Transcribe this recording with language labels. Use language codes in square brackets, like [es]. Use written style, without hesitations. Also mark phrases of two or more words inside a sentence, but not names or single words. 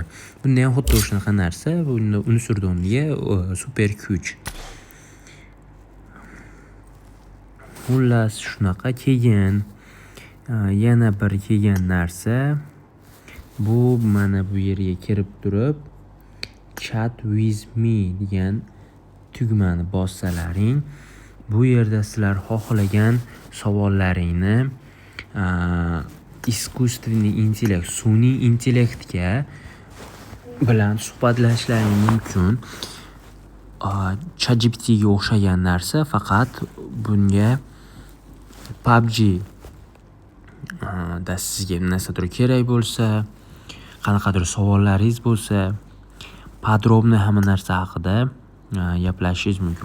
[uz] Bunda ham xuddi shunaqa narsa. Bunda unsurda o'rniga super kuch. Xullas shunaqa kelgan. Yana bir kelgan narsa bu mana bu yerga kirib turib [en] chat with me [uz] degan tugmani bossalaring, bu yerda sizlar xohlagan savollaringni искусственный intellekt, sun'iy intellektga bilan suhbatlashishlaring mumkin. ChatGPTga o'xshagan narsa, faqat bunga PUBG da sizga narsadir kerak bo'lsa, qanaqadir savollaringiz bo'lsa, podrobniy hamma narsa haqida gaplashishingiz mumkin.